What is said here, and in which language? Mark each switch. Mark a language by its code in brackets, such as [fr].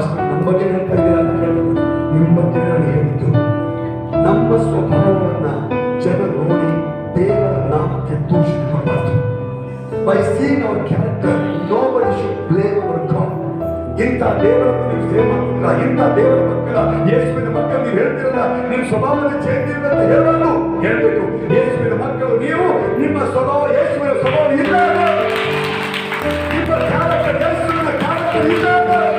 [kn] ನಮ್ಮ ಬಗ್ಗೆ ಹೇಳ್ತಾ ಇದ್ದೀರಾ ಅಂತ ಹೇಳಿದ್ರು. ನಿಮ್ಮ ಬಗ್ಗೆ ನಾನು ಹೇಳಿದ್ದು, ನಮ್ಮ ಸ್ವಭಾವವನ್ನ ಜನ ನೋಡಿ ದೇವರ ನಾಮಕ್ಕೆ ದೂಷಿಸಬಾರದು. [en] by seeing our character, nobody should blame our God. [kn] ಇಂಥ ದೇವರನ್ನು ನೀವು ಸೇವೆ ಮಾಡ್ತಿದ್ರ, ಇಂಥ ದೇವರ ಮಕ್ಕಳ ಯೇಸುವಿನ ಮಕ್ಕಳು ನೀವು ಹೇಳ್ತಿರಲ್ಲ, ನಿಮ್ಮ ಸ್ವಭಾವದಲ್ಲಿ ಚೇಂಜ್ ಇಲ್ಲ ಅಂತ ಹೇಳೋದು ಹೇಳ್ಬೇಕು. ಯೇಸುವಿನ ಮಕ್ಕಳು ನೀವು, ನಿಮ್ಮ ಸ್ವಭಾವ ಯೇಸುವಿನ ಸ್ವಭಾವ ಇದ್ದಾಗ, ನಿಮ್ಮ ಕ್ಯಾರೆಕ್ಟರ್ ಯೇಸುವಿನ ಕ್ಯಾರೆಕ್ಟರ್ ಇದ್ದಾಗ.